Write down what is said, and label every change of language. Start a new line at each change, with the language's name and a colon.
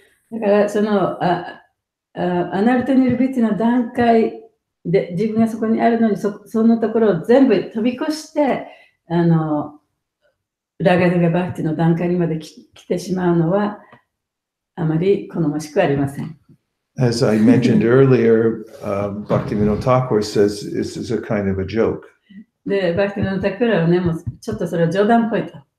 Japanese: だからそのアナルタニルビティの段階で自分がそこにあるのに そのところを全部飛び越してラガヌガバクティの段階にまで来てしまうのはあまり好ましくありません。
English: As I mentioned earlier, Bhaktivinoda Thakur says this is a kind of a joke.
Japanese: で、バクティノタクラはね、もうちょっとそれは冗談っぽいと。